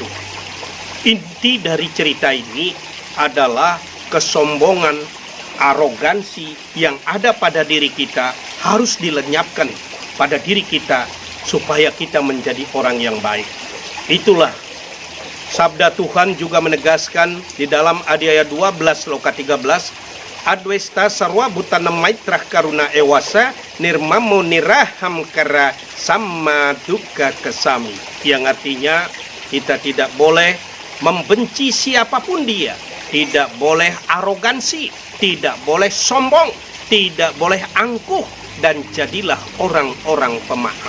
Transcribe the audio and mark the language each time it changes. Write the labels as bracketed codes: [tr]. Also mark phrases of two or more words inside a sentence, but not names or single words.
[id] Inti dari cerita ini adalah kesombongan, arogansi yang ada pada diri kita harus dilenyapkan pada diri kita supaya kita menjadi orang yang baik. Itulah sabda Tuhan juga menegaskan di dalam Adhyaya 12 Loka 13, [sa] अद्वेष्टा सर्व भूतानां मैत्रः करुण एव च निर्ममो निरहं कारः सम दुःख सुखः क्षमी. [id] Yang artinya kita tidak boleh membenci siapapun dia, tidak boleh arogansi, tidak boleh sombong, tidak boleh angkuh, dan jadilah orang-orang pemaaf.